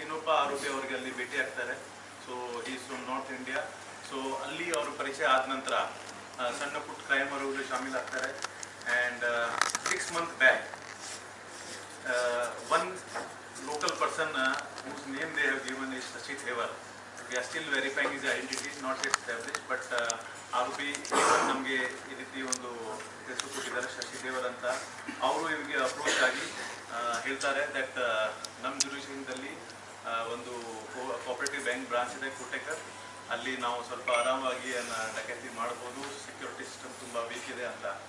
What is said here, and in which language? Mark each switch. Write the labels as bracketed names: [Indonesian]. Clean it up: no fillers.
[Kannada] ಇನ್ನೊಬ್ಬ ಆರೋಪಿ ಅವರಿಗೆ ಅಲ್ಲಿ ಭೇಟಿ ಆಗ್ತಾರೆ. So [English] Is from north India. [Kannada] So ಅಲ್ಲಿ ಅವ್ರ ಪರಿಚಯ ಆದ ನಂತರ ಸಣ್ಣ ಪುಟ್ಟ ಕ್ರೈಮ್ ಅವರಲ್ಲಿ ಶಾಮೀಲಾಗ್ತಾರೆ. [English] And 6 months back, one local person whose name they have given is Shashi Thevar. We are still verifying his identity, not yet established, but [Kannada] ಆರೋಪಿ ನಮಗೆ ಈ ರೀತಿ ಒಂದು ಹೆಸರು ಕೊಟ್ಟಿದ್ದಾರೆ ಶಶಿ ದೇವರ್ ಅಂತ. ಅವರು ಇವರಿಗೆ ಅಪ್ರೋಚ್ ಆಗಿ ಹೇಳ್ತಾರೆ ದಟ್ ನಮ್ಮ ಜುರಿಡಿಕ್ಷನ್ದಲ್ಲಿ ಒಂದು ಕೋಆಪರೇಟಿವ್ ಬ್ಯಾಂಕ್ ಬ್ರಾಂಚ್ ಇದೆ ಕೋಟೆಕರ್, ಅಲ್ಲಿ ನಾವು ಸ್ವಲ್ಪ ಆರಾಮಾಗಿ ಡಕೈತಿ ಮಾಡ್ಬೋದು, ಸೆಕ್ಯೂರಿಟಿ ಸಿಸ್ಟಮ್ ತುಂಬ ವೀಕ್ ಇದೆ ಅಂತ.